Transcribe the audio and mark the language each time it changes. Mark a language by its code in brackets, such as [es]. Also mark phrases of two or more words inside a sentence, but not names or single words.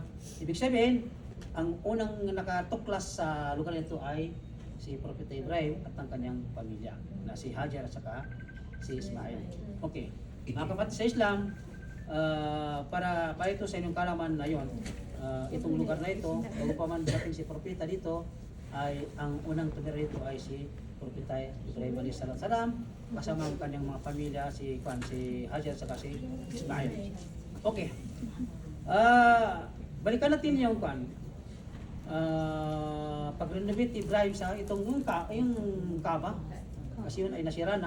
[tl] Ibig sabihin, ang unang nakatuklas sa lugar na ito ay si Propeta Ibrahim at ang kanyang pamilya na si Hajar at saka si Ismail. Okay, mga kapatid sa Islam, para ito sa inyong kalaman na yon, itong lugar na ito, bago pa man dating si Propeta dito, ay ang unang tumira dito ay si Propeta Ibrahim [ar] عليه السلام [tl] kasama ang kanyang mga pamilya, si Hajar at saka si Ismail. Okay, balikan natin yung pag-renovate Ibrahim sa yung Kaaba, kasi yun ay nasira na.